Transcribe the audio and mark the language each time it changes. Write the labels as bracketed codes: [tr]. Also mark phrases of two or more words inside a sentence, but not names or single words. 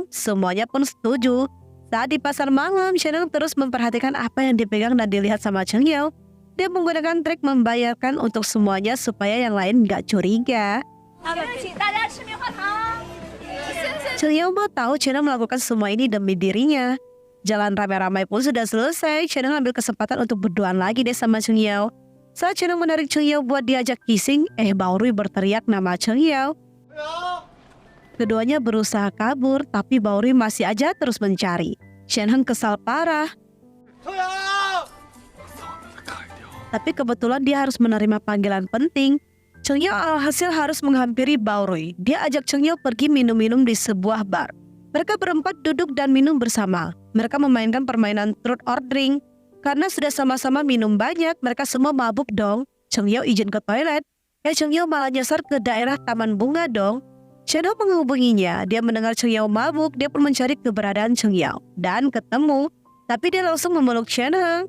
[id] Semuanya pun setuju. Saat di pasar malam, Chen Heng terus memperhatikan apa yang dipegang dan dilihat sama Cheng Yao. Dia menggunakan trik membayarkan untuk semuanya supaya yang lain gak curiga. Cheng Yao mau tahu Chen Heng melakukan semua ini demi dirinya. Jalan ramai-ramai pun sudah selesai. Chen Heng ambil kesempatan untuk berduaan lagi deh sama Cheng Yao. Saat Chen Heng menarik Cheng Yao buat diajak kissing, Bauri berteriak nama Cheng Yao. Keduanya berusaha kabur, tapi Bauri masih aja terus mencari. Chen Heng kesal parah. Tapi kebetulan dia harus menerima panggilan penting. Cheng Yao alhasil harus menghampiri Baorui. Dia ajak Cheng Yao pergi minum-minum di sebuah bar. Mereka berempat duduk dan minum bersama. Mereka memainkan permainan [en] truth or drink. [id] Karena sudah sama-sama minum banyak, mereka semua mabuk dong. Cheng Yao izin ke toilet. Cheng Yao malah nyasar ke daerah taman bunga dong. Chen Heng menghubunginya. Dia mendengar Cheng Yao mabuk. Dia pun mencari keberadaan Cheng Yao dan ketemu. Tapi dia langsung memeluk Chen Heng.